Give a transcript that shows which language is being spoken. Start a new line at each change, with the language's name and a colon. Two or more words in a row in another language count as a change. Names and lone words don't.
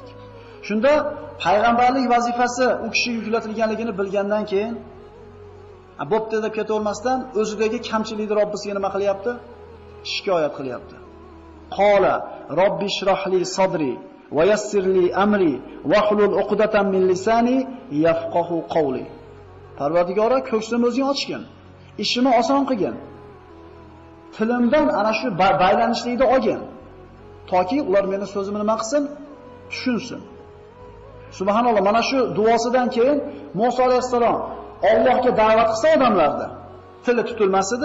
Uzbek: Shunda payg'ambarlik vazifasi u kishiga yuklatilganligini bilgandan keyin bo'pti deb ketavermasdan o'zidagi kamchilikni Robbisiga nima qilyapti? Shikoyat qilyapti.
Arabic: قال رب اشرح لي صدري ويسر لي أمري واحلل عقدة من لساني يفقهوا قولي.
Uzbek: Parvardigora, ko'ksimni o'zing ochgin. Ishimni oson qilgin. Tilimdan ana shu baylanishlikni olgin. Toki ular meni so'zimni nima qilsin? Tushunsin. Subhanalloh, mana shu duosidan keyin Musa alayhisalom Allohga da'vat qilsa odamlarda tili tutilmas edi.